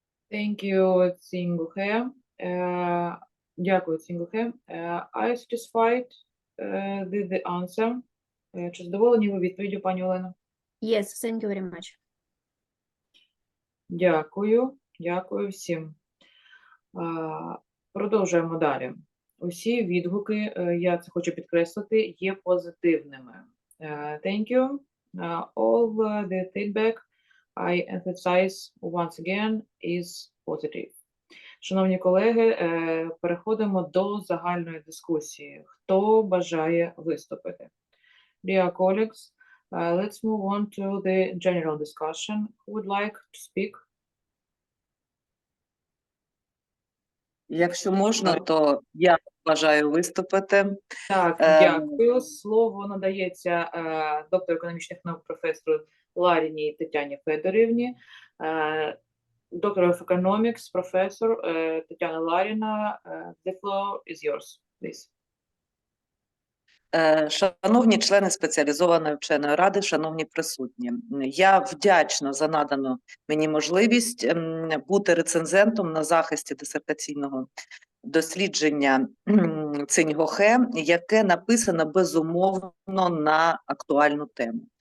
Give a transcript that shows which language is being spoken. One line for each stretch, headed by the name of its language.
English: Thank you, Цінь Гохе.
Ukrainian: Дякую, Цінь Гохе.
English: Are you satisfied with the answer?
Ukrainian: Чи задоволені ви відповіддю, пані Олено?
English: Yes, thank you very much.
Ukrainian: Дякую. Дякую всім. Продовжуємо далі. Усі відгуки, я це хочу підкреслити, є позитивними.
English: Thank you. All the feedback, I emphasize once again, is positive.
Ukrainian: Шановні колеги, переходимо до загальної дискусії. Хто бажає виступити?
English: Dear colleagues, let's move on to the general discussion. Who would like to speak?
Ukrainian: Якщо можна, то я бажаю виступити. Так, дякую. Слово надається доктору економічних наук професору Ларіній Тетяні Федорівні.
English: Doctor of Economics, Professor Тетяна Ларіна, the floor is yours, please.
Ukrainian: Шановні члени спеціалізованої вченої ради, шановні присутні, я вдячна за надану мені можливість бути рецензентом на захисті дисертаційного дослідження Цінь Гохе, яке написано безумовно на актуальну тему.